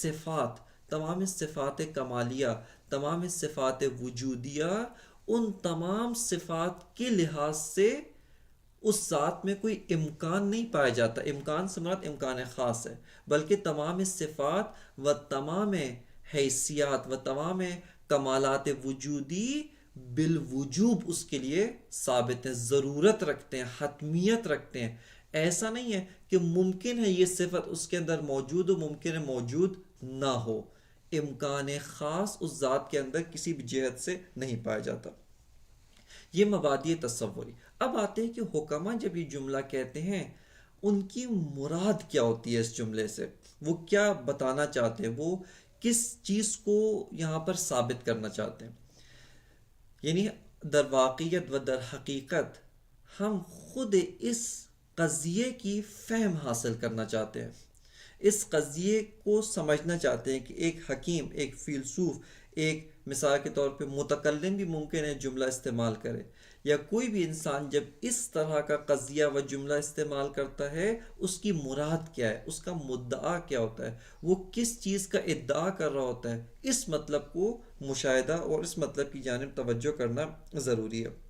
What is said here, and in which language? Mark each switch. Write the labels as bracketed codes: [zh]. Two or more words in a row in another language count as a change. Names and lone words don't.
[ur] صفات کمالیہ، تمام صفات وجودیہ، ان تمام صفات کے لحاظ سے اس ذات میں کوئی امکان نہیں پایا جاتا، امکان سے مراد امکان خاص ہے، بلکہ تمام صفات و تمام حیثیات و تمام کمالات وجودی بالوجوب اس کے لیے ثابت ہیں، ضرورت رکھتے ہیں، حتمیت رکھتے ہیں۔ ایسا نہیں ہے کہ ممکن ہے یہ صفت اس کے اندر موجود ہو، ممکن ہے موجود نہ ہو، امکان خاص اس ذات کے اندر کسی بھی جہت سے نہیں پایا جاتا۔ یہ مبادئ تصوری۔ اب آتے ہیں کہ حکماء جب یہ جملہ کہتے ہیں ان کی مراد کیا ہوتی ہے، اس جملے سے وہ کیا بتانا چاہتے ہیں، وہ کس چیز کو یہاں پر ثابت کرنا چاہتے ہیں۔ یعنی [fa] در واقعیت و در حقیقت [ur] ہم خود اس قضیے کی فہم حاصل کرنا چاہتے ہیں، اس قضیے کو سمجھنا چاہتے ہیں کہ ایک حکیم، ایک فیلسوف، ایک مثال کے طور پہ متکلم بھی ممکن ہے جملہ استعمال کرے، یا کوئی بھی انسان جب اس طرح کا قضیہ و جملہ استعمال کرتا ہے، اس کی مراد کیا ہے، اس کا مدعا کیا ہوتا ہے، وہ کس چیز کا ادعا کر رہا ہوتا ہے، اس مطلب کو مشاہدہ اور اس مطلب کی جانب توجہ کرنا ضروری ہے۔